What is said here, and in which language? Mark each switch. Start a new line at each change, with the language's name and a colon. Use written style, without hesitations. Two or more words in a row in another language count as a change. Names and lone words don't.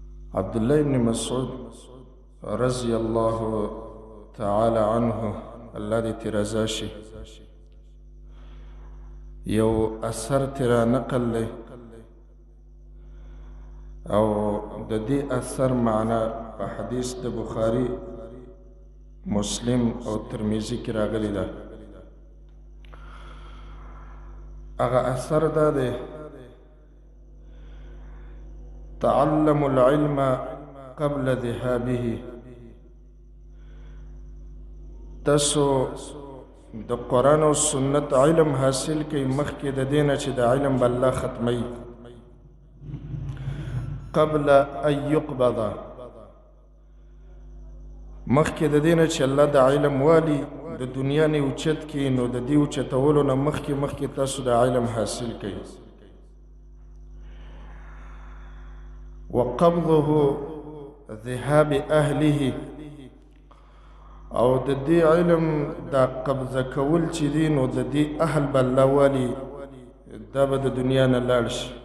Pashto: عبدالله ابن مسعود
Arabic: رضی الله تعالی عنه
Pashto: الله دې ترضا شي یو اثر تیرا نقل لی او د دې اثر معنا په حدیث د بخاری مسلم او ترمذی کې راغلی ده. هغه اثر دا دی:
Arabic: تعلموا العلم قبل ذهابه.
Pashto: تاسو د قرآن او سنت علم حاصل کئ مخکې د دې نه چې د علم به الله ختموي.
Arabic: قبل ان يقبض،
Pashto: مخکې د دې نه چې الله د علم والی د دنیا نه اوچت کړي، نو د دې اوچتولو نه مخکې تاسو د علم حاصل کئ.
Arabic: وقبضه ذهاب اهله،
Pashto: او د دې علم دا قبضه کول چې دي نو د دې اهل به الله والی دا به د دنیا نه لاړ شي.